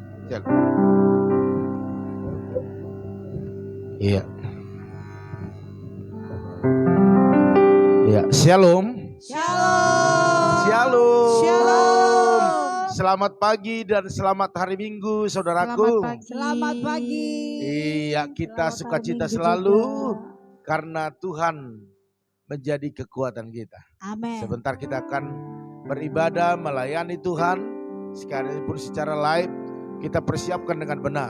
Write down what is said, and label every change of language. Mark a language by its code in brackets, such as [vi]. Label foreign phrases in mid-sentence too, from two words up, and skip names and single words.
[id] cek. Iya. Iya, shalom. Shalom. Shalom. Shalom. Selamat pagi dan selamat hari Minggu, saudaraku. Selamat pagi. Iya, kita Selamat sukacita hari Minggu selalu juga. karena Tuhan menjadi kekuatan kita. Amin. Sebentar kita akan beribadah, melayani Tuhan. Sekalipun secara live kita persiapkan dengan benar.